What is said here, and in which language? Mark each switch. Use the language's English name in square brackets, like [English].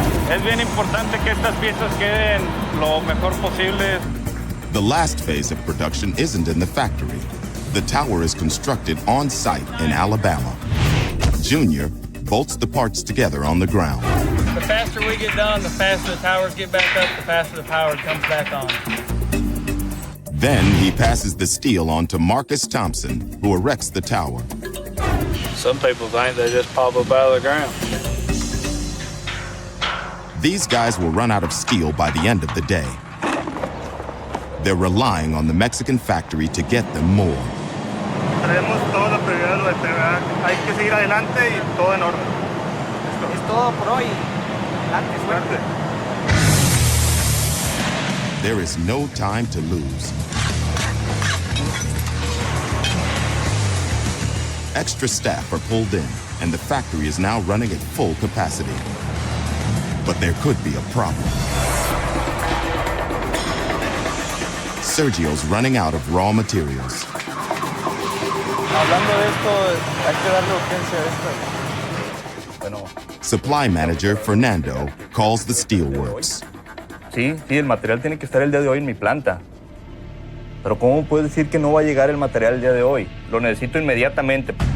[Spanish] Es bien importante que estas piezas queden lo mejor posible. [English] The last phase of production isn't in the factory. The tower is constructed on site in Alabama. Junior bolts the parts together on the ground. The faster we get done, the faster the towers get back up, the faster the power comes back on. Then he passes the steel on to Marcus Thompson, who erects the tower. Some people think they just pop up out of the ground. These guys will run out of steel by the end of the day. They're relying on the Mexican factory to get them more. [Spanish] Traemos toda la prioridad de TVA. Hay que seguir adelante y todo en orden. Es todo por hoy. Adelante, suerte. [English] There is no time to lose. Extra staff are pulled in, and the factory is now running at full capacity. But there could be a problem. Sergio's running out of raw materials. [Spanish] Hablando de esto, hay que darle urgencia a esto. Bueno, [English] Supply manager Fernando calls the steelworks. [Spanish] sí, el material tiene que estar el día de hoy en mi planta. Pero ¿cómo puedes decir que no va a llegar el material el día de hoy? Lo necesito inmediatamente.